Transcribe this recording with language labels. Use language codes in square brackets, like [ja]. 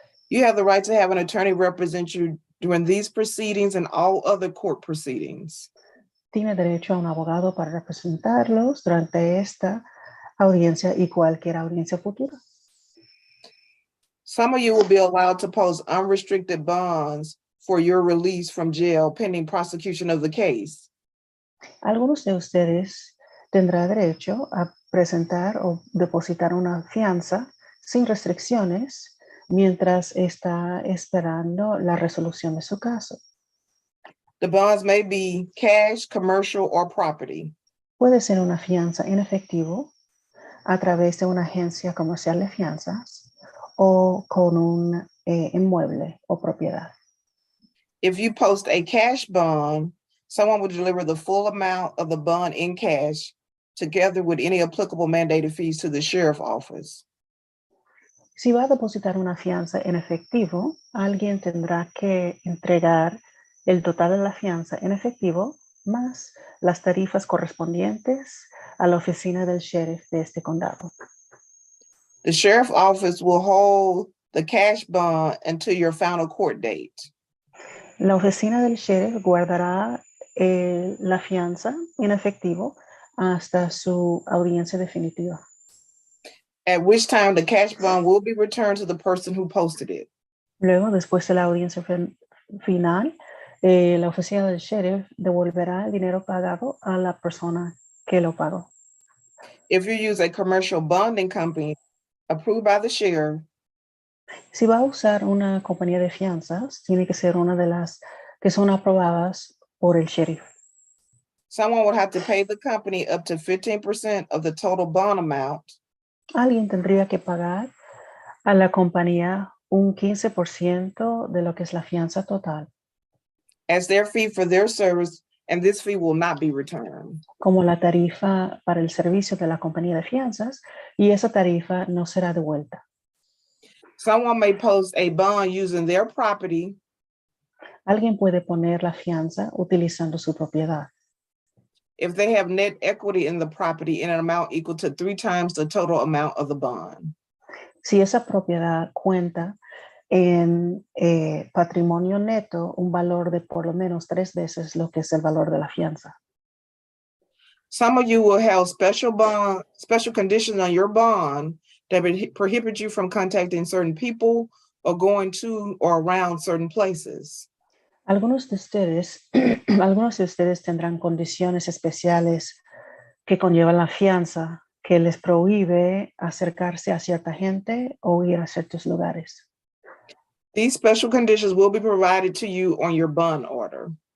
[en] You have the right to have an attorney represent you during these proceedings and all other court proceedings. [es] tiene derecho a un abogado para representarlos durante esta audiencia y cualquier audiencia futura. [en] Some of you will be allowed to post unrestricted bonds for your release from jail pending prosecution of the case. [es] Algunos de ustedes tendrán derecho a presentar o depositar una fianza sin restricciones mientras está esperando la resolución de su caso. [en] The bonds may be cash, commercial, or property. [es] Puede ser una fianza en efectivo a través de una agencia comercial de fianzas o con un inmueble o propiedad. [en] If you post a cash bond, someone will deliver the full amount of the bond in cash together with any applicable mandated fees to the sheriff's office. [es] Si va a depositar una fianza en efectivo, alguien tendrá que entregar el total de la fianza en efectivo más las tarifas correspondientes a la oficina del sheriff de este condado. [en] The sheriff's office will hold the cash bond until your final court date. [es] La oficina del sheriff guardará la fianza en efectivo hasta su audiencia definitiva. [en] At which time the cash bond will be returned to the person who posted it. [es] Luego, después de la audiencia final, la oficina del sheriff devolverá el dinero pagado a la persona que lo pagó. [en] If you use a commercial bonding company approved by the sheriff, [es] Si va a usar una compañía de fianzas, tiene que ser una de las que son aprobadas por el sheriff. [en] someone would have to pay the company up to 15% of the total bond amount [es] Alguien tendría que pagar a la compañía un 15% de lo que es la fianza total, [en] as their fee for their service, and this fee will not be returned. [es] como la tarifa para el servicio de la compañía de fianzas, y esa tarifa no será devuelta. [en] Someone may post a bond using their property [es] Alguien puede poner la fianza utilizando su propiedad. [en] if they have net equity in the property in an amount equal to 3 times the total amount of the bond. [es] Si esa propiedad cuenta en patrimonio neto, un valor de por lo menos 3 veces lo que es el valor de la fianza. [en] Some of you will have special conditions on your bond that prohibit you from contacting certain people or going to or around certain places. [es] Algunos de ustedes tendrán condiciones especiales que conllevan la fianza, que les prohíbe acercarse a cierta gente o ir a ciertos lugares. [en] These special conditions will be provided to you on your bond order.